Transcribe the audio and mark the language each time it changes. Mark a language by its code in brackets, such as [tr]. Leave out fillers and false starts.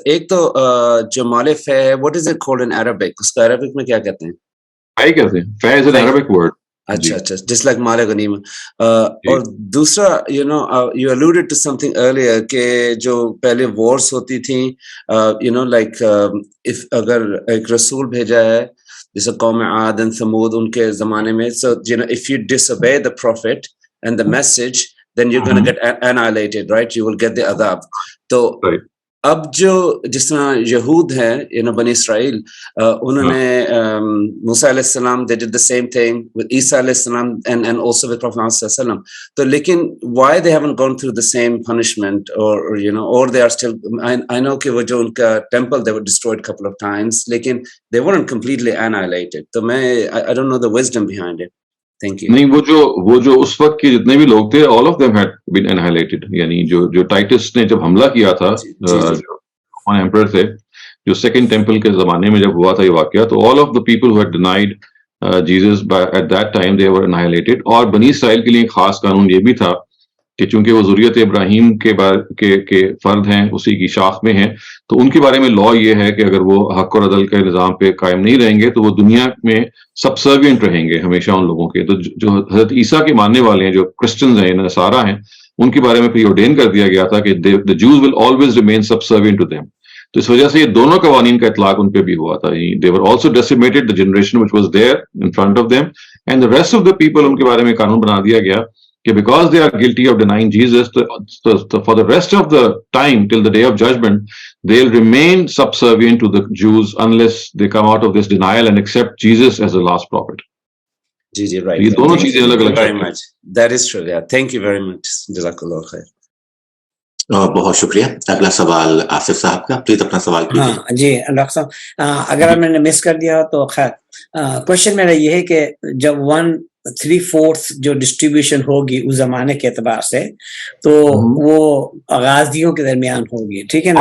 [ur] ایک تو جو مالف ہے، [en] what is it called in Arabic؟ [ur] اس کو عربک میں کیا کہتے ہیں؟ فے کہتے ہیں. [en] فے is an Arabic word. [ur] اچھا جس لائک مال غنیمت. اور دوسرا [en] you alluded to something earlier [ur] کہ جو پہلے وارز ہوتی تھیں [en] like if [ur] اگر ایک رسول بھیجا ہے جیسے قوم عاد [en] and ثمود [ur] ان کے زمانے میں، [en] so if you disobey the prophet and the message then you're going to get annihilated, right? You will get the adab. [ur] تو اب جو جس طرح یہود ہیں بنی اسرائیل، انہوں نے موسیٰ علیہ السلام [en] they did the same thing with [ur] عیسیٰ علیہ السلام [en] and also with Prophet [ur] صلی اللہ علیہ وسلم. تو لیکن [en] why they haven't gone through the same punishment or they are still I know [ur] کہ وہ جو ان کا [en] temple they were destroyed couple of times [ur] لیکن [en] they weren't completely annihilated. [ur] تو میں [en] I don't know the wisdom behind it. Thank you. [ur] نہیں، وہ جو اس وقت کے جتنے بھی لوگ تھے [en] all of them had been annihilated. [ur] یعنی جو ٹائٹس نے جب حملہ کیا تھا، جو ایمپرر تھے، جو سیکنڈ ٹیمپل کے زمانے میں جب ہوا تھا یہ واقعہ، تو [en] all of the people who had denied Jesus at that time they were annihilated. [ur] اور بنی اسرائیل کے لیے ایک خاص قانون یہ بھی تھا کہ چونکہ وہ ذریت ابراہیم کے فرد ہیں، اسی کی شاخ میں ہیں، تو ان کے بارے میں لا یہ ہے کہ اگر وہ حق اور عدل کے نظام پہ قائم نہیں رہیں گے تو وہ دنیا میں سبسروینٹ رہیں گے ہمیشہ ان لوگوں کے. تو جو حضرت عیسیٰ کے ماننے والے ہیں، جو کرسچنز ہیں، نصارہ ہیں، ان کے بارے میں پری آرڈین کر دیا گیا تھا کہ [en] the Jews will always remain subservient to them. [ur] تو اس وجہ سے یہ دونوں قوانین کا اطلاق ان پہ بھی ہوا تھا. [en] They were also decimated, the generation which was there in front of them, and the rest of the people [ur] ان کے بارے میں قانون بنا دیا گیا کہ [en] because they are guilty of denying Jesus, for the rest of the time till the day of judgment, they'll remain subservient to the Jews unless they come out of this denial and accept Jesus as the last prophet. جی right. [ur] یہ دونوں چیزیں الگ الگ ہیں. [en] That is true. Yeah. Thank you very much. [ur] جزاک اللہ خیر. بہت شکریہ. اگلا سوال آصف صاحب کا. پلیز اپنا سوال کیجیے. جی ڈاکٹر صاحب، اگر میں نے مس کر دیا تو خیر. کوشچن میرا یہ ہے کہ جب 1/3 جو ڈسٹریبیوشن ہوگی اس زمانے کے اعتبار سے، تو وہ غازیوں کے درمیان ہوگی، ٹھیک ہے نا؟